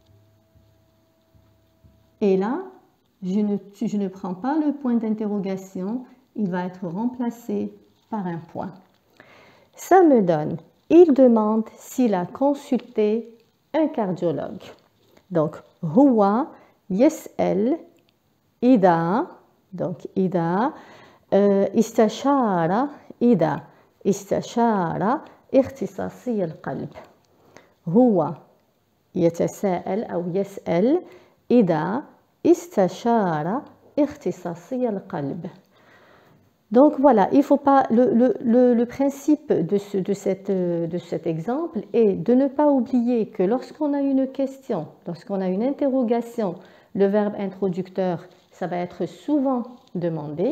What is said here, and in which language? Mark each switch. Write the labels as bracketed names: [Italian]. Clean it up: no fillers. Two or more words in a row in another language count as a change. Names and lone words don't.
[French] Et là, je ne prends pas le point d'interrogation, il va être remplacé par un point. Ça me donne, il demande s'il a consulté un cardiologue. [Arabic] Donc, هو يسأل إذا, [French] donc [Arabic] إذا، استشار إذا، استشار اختصاصي القلب. هو يتساءل أو يسأل إذا استشار اختصاصي القلب. [French] Donc voilà, il faut pas, le principe de cet exemple est de ne pas oublier que lorsqu'on a une question, lorsqu'on a une interrogation, le verbe introducteur, ça va être souvent demandé.